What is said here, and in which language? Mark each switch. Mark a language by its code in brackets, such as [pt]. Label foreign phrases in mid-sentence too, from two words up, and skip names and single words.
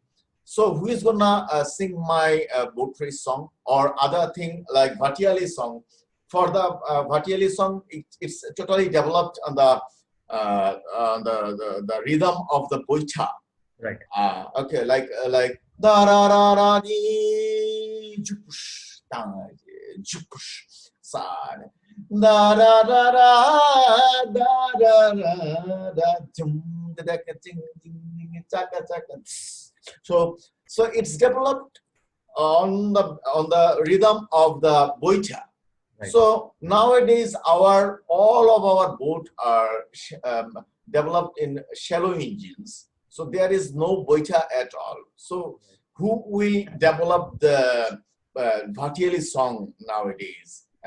[en] So who is gonna sing my boat race song or other thing like Bhatiyali song? For the Bhatiyali song, it's totally developed on the rhythm of the boita. Right. Okay, like da ra ra ra ni jupush da jupush sa da ra ra ra da ra ra da jum da da ka ting ting chaka chaka. So it's developed on the rhythm of the boita. Right. So nowadays all of our boat are developed in shallow engines. So there is no boita at all. So who will develop the Bhatiyali song nowadays?